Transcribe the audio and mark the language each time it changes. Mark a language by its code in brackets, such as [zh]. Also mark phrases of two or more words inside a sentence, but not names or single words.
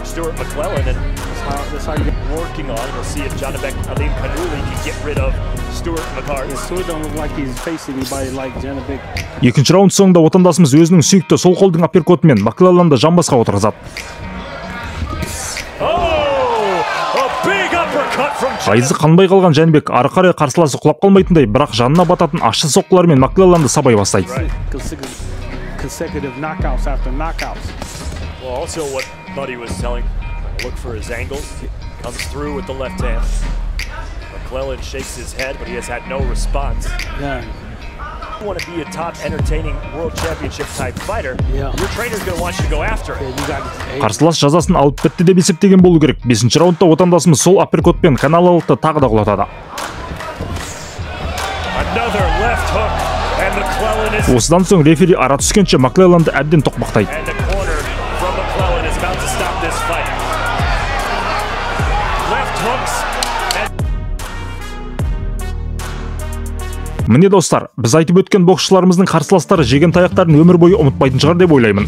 [kk] Екінші раунд соңында отандасымыз өзінің сүйікті сол қолдың апперкотымен Маклелланды жамбасқа отырғызады. Айызы қанбай қалған Жәнібек ары қарай қарсыласы құлап қалмайтындай, бірақ жанына бататын ащы соққылармен Маклелланды сабай бастайды. [en] Want to be a top entertaining world championship type fighter, your trainer's going to want you to go after it. [kk] Қарсылас жазасын алып бітті деп есептеген болу керек. 5-ші раундта отандасымыз сол апперкотпен Канелоны тағы да құлатады. Осыдан соң рефери ара түскенше Маклелланды әбден тоқмақтайды. Міне достар, біз айтып өткен боксшыларымыздың қарсыластары жеген таяқтарын өмір бойы ұмытпайтын шығар деп ойлаймын.